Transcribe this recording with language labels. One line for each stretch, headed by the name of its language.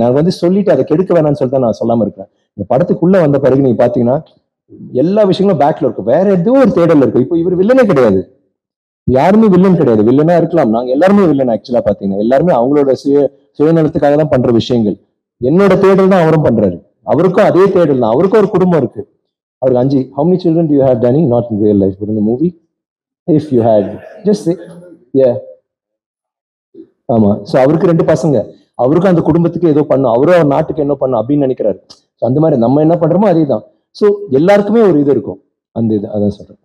Tamil: நான் வந்து சொல்லிட்டு அதை கெடுக்க வேணாம்னு சொல்லிட்டு நான் சொல்லாம இருக்கேன். இந்த படத்துக்குள்ள வந்த பிறகு நீங்க பாத்தீங்கன்னா எல்லா விஷயங்களும் பேக்ல இருக்கும், வேற ஏதோ ஒரு தேடல் இருக்கும். இப்போ இவர் வில்லனே கிடையாது, யாருமே வில்லன் கிடையாது. வில்லனா இருக்கலாம், நாங்க எல்லாருமே வில்லன். ஆக்சுவலா பாத்தீங்கன்னா எல்லாருமே அவங்களோட சுயநலத்துக்காக தான் பண்ற விஷயங்கள். என்னோட தேடல் தான் அவரும் பண்றாரு, அவருக்கும் அதே தேடல் தான். அவருக்கும் ஒரு குடும்பம் இருக்கு. அவருக்கு 5.
English: How many children do you have, Danny? Not in real life, but in the movie. If you had, just say, yeah.
Tamil: ஆமா. ஸோ அவருக்கு 2 பசங்க, அவருக்கும் அந்த குடும்பத்துக்கு ஏதோ பண்ணும், அவரும் அவர் நாட்டுக்கு என்ன பண்ணும் அப்படின்னு நினைக்கிறாரு. ஸோ அந்த மாதிரி நம்ம என்ன பண்றோமோ அதே தான். ஸோ எல்லாருக்குமே ஒரு இது இருக்கும், அந்த இது அதான் சொல்றேன்.